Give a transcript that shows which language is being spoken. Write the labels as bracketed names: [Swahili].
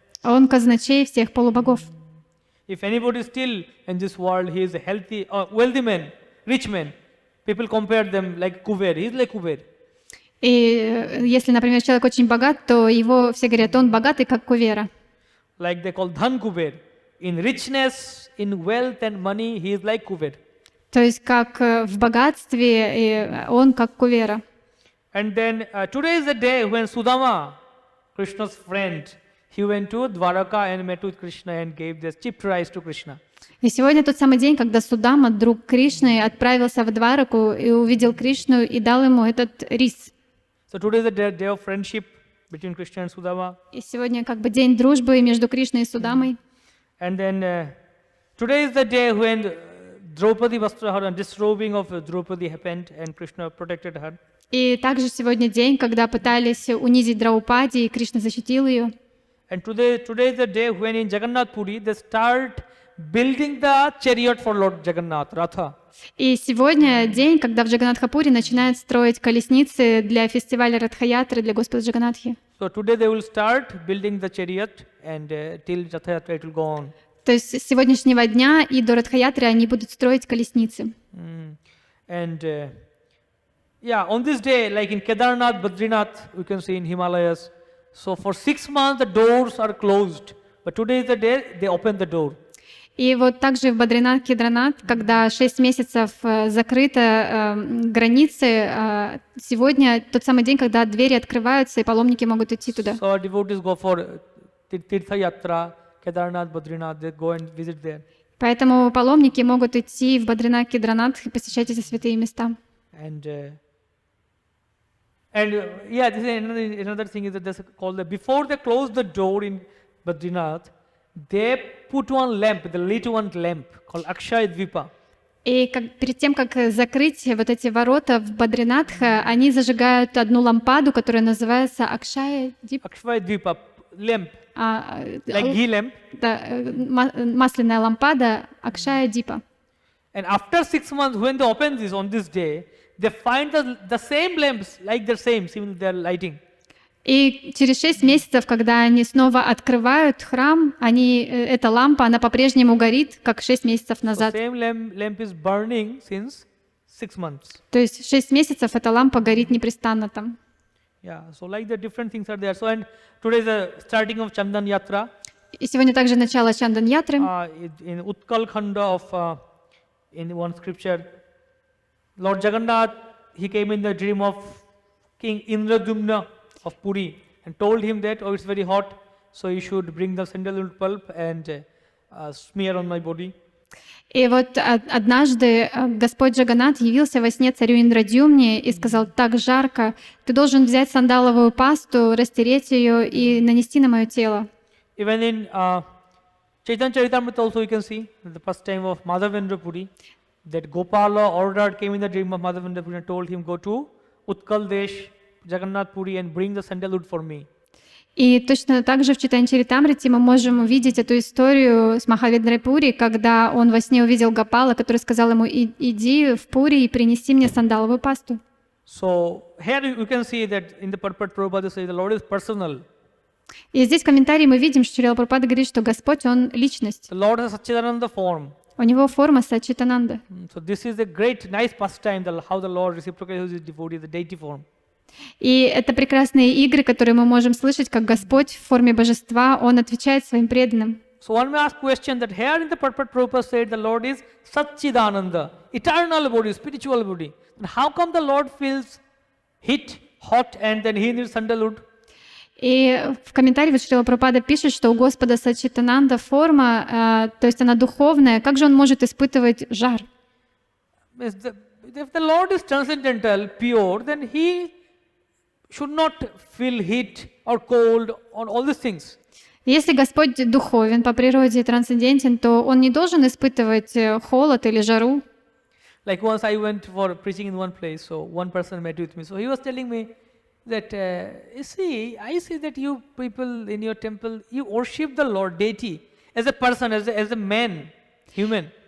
[Russian] Он казначей всех полубогов. [English] If anybody is still in this world, he is a healthy, wealthy man, rich man. People compare them like Kuber. He is like Kuber. [Russian] И если, например, человек очень богат, то его все говорят, он богатый, как Кувера. [English] Like they call Dhan Kuber. In richness, in wealth and money, he is like Kuber. [Russian] То есть как в богатстве, он как Кувера. [English] And then today is the day when Sudama, Krishna's friend, he went to Dwaraka and met with Krishna and gave this chipped rice to Krishna. [Russian] И сегодня тот самый день, когда Судама, друг Кришны, отправился в Двараку и увидел Кришну и дал ему этот рис. [English] So today is the day of friendship between Krishna and Sudama. [Russian] И сегодня как бы день дружбы между Кришной и Судамой. [English] And then today is the day when Draupadi Vastrahara, disrobing of Draupadi happened and Krishna protected her. [Russian] И также сегодня день, когда пытались унизить Драупади, и Кришна защитил ее. [English] And today is the day when in Jagannath Puri they start building the chariot for Lord Jagannath, Ratha. [Russian] И сегодня день, когда в Джаганнатхапуре начинают строить колесницы для фестиваля Радхаятры для Господа Джаганнатхи. [English] So today they will start building the chariot and till Ratha Yatra it will go on. [Russian] То есть с сегодняшнего дня и до Радхаятры они будут строить колесницы. [English] And on this day, like in Kedarnath, Badrinath, we can see in Himalayas. So for 6 months the doors are closed, but today is the day they open the door. [Russian] И вот также в Бадринат, Кедранат, когда 6 месяцев закрыты границы, сегодня тот самый день, когда двери открываются и паломники могут идти туда. [English] So devotees go for Tirtha Yatra, Kedarnath, Badrinath, they go and visit there. [Russian] Поэтому паломники могут идти в Бадринат, Кедранат и посещать эти святые места. [English] And this is another thing is that that's called before they close the door in Badrinath, they put one lamp, the lit one lamp called Akshaya Dvipa. [Russian] И перед тем, как закрыть вот эти ворота в Бадринатха, они зажигают одну лампаду, которая называется Акшая Дипа. [English] Akshaya Dvipa lamp, like ghee lamp. [Russian] Да, масляная лампада Акшая Дипа. [English] And after 6 months, when they open this on this day, they find the same lamps, like the same, similar they are lighting. [Russian] И через 6 месяцев, когда они снова открывают храм, эта лампа, она по-прежнему горит, как 6 месяцев назад. [English] The same lamp is burning since 6 months. [Russian] То есть 6 месяцев эта лампа горит непрестанно там. [English] Yeah, so like the different things are there. So and today is the starting of Chandan Yatra. [Russian] И сегодня также начало Чандан-ятры. [English] In Utkal Khanda of in one scripture, Lord Jagannath, he came in the dream of King Indradumna of Puri and told him that, it's very hot, so you should bring the sandalwood pulp and smear on my body. [Russian] И вот однажды Господь Джаганнат явился во сне царю Индрадюмне и сказал: так жарко, ты должен взять сандаловую пасту, растереть ее и нанести на мое тело. [English] Even in Chaitanya Charitamrita also we can see the first time of Madhavendra Puri, that Gopala ordered, came in the dream of Madhavendra Puri and told him, go to Utkal Desh, Jagannath Puri and bring the sandalwood for me. [Russian] И точно так же в Чайтанья-чаритамрите мы можем увидеть эту историю с Махавендрой Пури, когда он во сне увидел Гопала, который сказал ему: иди в Пури и принеси мне сандаловую пасту. [English] So here you can see that in the purport Prabhupada says the Lord is personal. [Russian] И здесь в комментарии мы видим, что Шрила Прабхупада говорит, что Господь, Он личность. [English] The Lord has Satchidananda form. [Russian] У Него форма Саччитананда. [English] So this is a great, nice pastime, how the Lord reciprocates his devotee, the deity form. [Russian] И это прекрасные игры, которые мы можем слышать, как Господь в форме божества, Он отвечает своим преданным. [English] So one may ask question that here in the purport Prabhupada said the Lord is Satchidananda, eternal body, spiritual body. Then how come the Lord feels heat, hot, and then he needs sandalwood? [Russian] И в комментарии вот Шрила Прабхупада пишет, что у Господа Саччитананда форма, то есть она духовная, как же Он может испытывать жар? [English] If the Lord is transcendental, pure, then he should not feel heat or cold or all these things. [Russian] Если Господь духовен по природе и трансцендентен, то Он не должен испытывать холод или жару. [English] Like once I went for preaching in one place, so one person met with me. So he was telling me that, you see, I see that you people in your temple, you worship the Lord, deity, as a person, as a man, human.